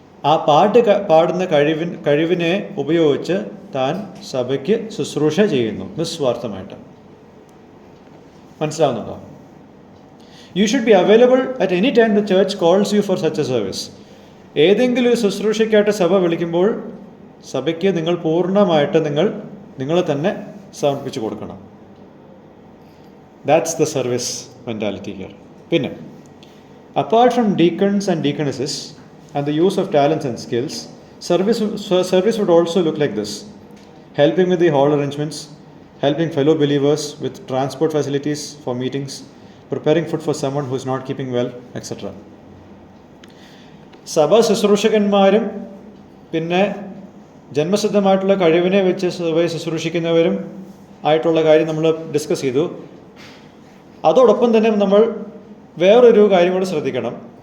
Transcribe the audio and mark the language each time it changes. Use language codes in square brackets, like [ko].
[ml] ആ പാട്ട് പാടുന്ന കഴിവിനെ ഉപയോഗിച്ച് താൻ സഭയ്ക്ക് ശുശ്രൂഷ ചെയ്യുന്നു നിസ്വാർത്ഥമായിട്ട്. മനസ്സിലാവുന്നുണ്ടോ? [en] You should be available at any time the church calls you for such a service. [ml] ഏതെങ്കിലും ഒരു ശുശ്രൂഷയ്ക്കായിട്ട് സഭ വിളിക്കുമ്പോൾ സഭയ്ക്ക് നിങ്ങൾ പൂർണ്ണമായിട്ട് നിങ്ങളെ തന്നെ സമർപ്പിച്ചു കൊടുക്കണം. [en] That's the service mentality here. പിന്നെ apart from deacons and deaconesses and the use of talents and skills, service would also look like this: helping with the hall arrangements, helping fellow believers with transport facilities for meetings, preparing food for someone who is not keeping well, etc. [ml] സഭാ ശുശ്രൂഷകന്മാരും പിന്നെ ജന്മസിദ്ധമായിട്ടുള്ള കഴിവിനെ വെച്ച് സഭയെ ശുശ്രൂഷിക്കുന്നവരും ആയിട്ടുള്ള കാര്യം നമ്മൾ discuss ചെയ്തു. അതോടൊപ്പം തന്നെ നമ്മൾ വേറൊരു കാര്യം കൂടി ശ്രദ്ധിക്കണം.